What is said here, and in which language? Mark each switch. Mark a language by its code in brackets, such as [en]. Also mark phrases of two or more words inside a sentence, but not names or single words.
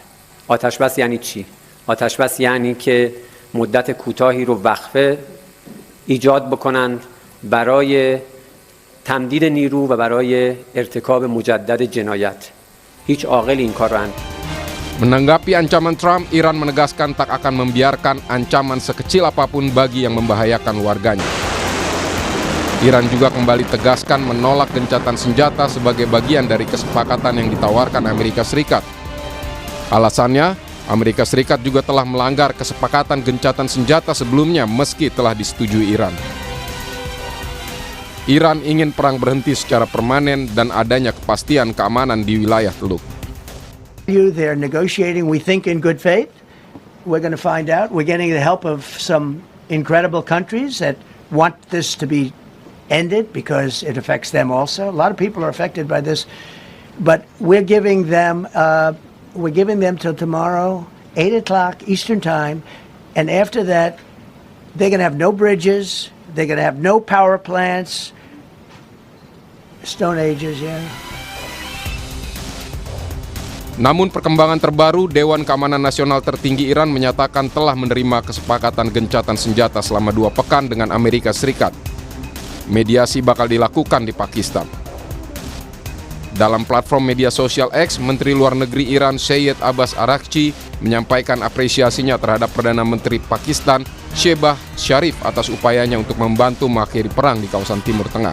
[fa] آتش بس یعنی چی؟ آتش بس یعنی که مدت کوتاهی رو وقفه ایجاد بکنن برای تمدید نیرو و برای ارتکاب مجدد جنایت. هیچ عاقل این کار رو [id] Menanggapi ancaman Trump, Iran menegaskan tak akan membiarkan ancaman sekecil apapun bagi yang membahayakan warganya. Iran juga kembali tegaskan menolak gencatan senjata sebagai bagian dari kesepakatan yang ditawarkan Amerika Serikat. Alasannya, Amerika Serikat juga telah melanggar kesepakatan gencatan senjata sebelumnya meski telah disetujui Iran. Iran ingin perang berhenti secara permanen dan adanya kepastian keamanan di wilayah Teluk. [en] They're negotiating, we think, in good faith. We're going to find out. We're getting the help of some incredible countries that want this to be ended because it affects them also. A lot of people are affected by this, but we're giving them till tomorrow, 8 o'clock Eastern Time, and after that, they're going to have no bridges, they're going to have no power plants, Stone Ages, yeah. [id] Namun perkembangan terbaru, Dewan Keamanan Nasional tertinggi Iran menyatakan telah menerima kesepakatan gencatan senjata selama 2 pekan dengan Amerika Serikat. Mediasi bakal dilakukan di Pakistan. Dalam platform media sosial X, Menteri Luar Negeri Iran Syed Abbas Araghchi menyampaikan apresiasinya terhadap Perdana Menteri Pakistan Shehbaz Sharif atas upayanya untuk membantu mengakhiri perang di kawasan Timur Tengah.